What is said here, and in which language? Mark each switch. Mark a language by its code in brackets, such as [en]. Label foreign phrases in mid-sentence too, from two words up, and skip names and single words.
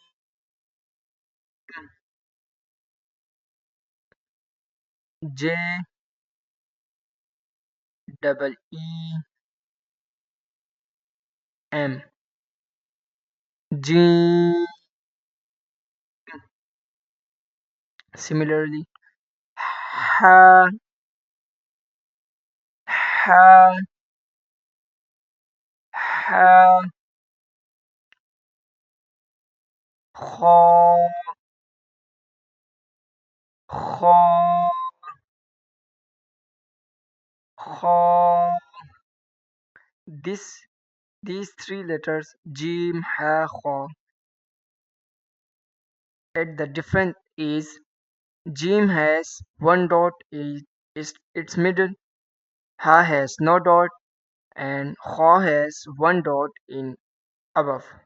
[en] J double E M. Jeem. Similarly, Ha. Ha. Ha. Kho. Kho. Kho. This these three letters Jeem, Ha, Kho. At the difference is Jeem has one dot in its middle, Ha has no dot, and Kho has one dot in above.